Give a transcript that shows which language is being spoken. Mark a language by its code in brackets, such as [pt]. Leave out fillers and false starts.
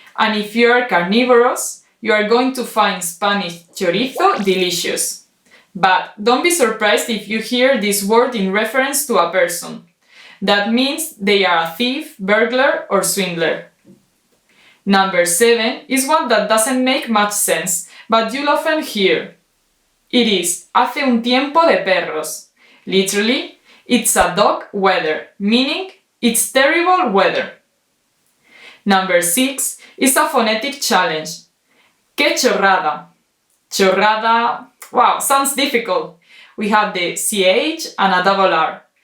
[en] And if you are carnivorous, you are going to find Spanish chorizo delicious. But don't be surprised if you hear this word in reference to a person. That means they are a thief, burglar, or swindler. Number 7 is one that doesn't make much sense, but you'll often hear. It is [es] hace un tiempo de perros. [en] Literally, it's a dog weather, meaning it's terrible weather. Number 6 is a phonetic challenge. [es] ¡Qué chorrada! [en] Chorrada, wow, sounds difficult. We have the CH and a double R.